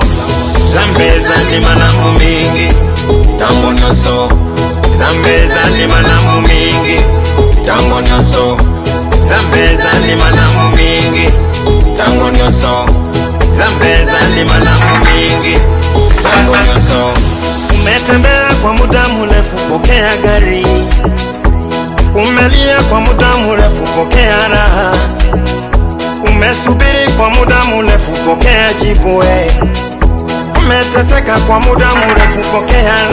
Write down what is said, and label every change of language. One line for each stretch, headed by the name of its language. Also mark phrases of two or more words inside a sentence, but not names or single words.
Lingala: Zambeza ni malamu mingi, Tango nyoso, Zambeza ni malamu mingi, tango nyoso, Zambeza ni malamu mingi, tango nyoso, Zambeza ni malamu mingi. tango nyoso.
Swahili: Umetembea kwa muda mrefu, pokea gari. Umelia kwa muda mrefu, pokea raha. Umesubiri kwa muda mrefu, pokea jibu. Umeteseka kwa muda mrefu, pokea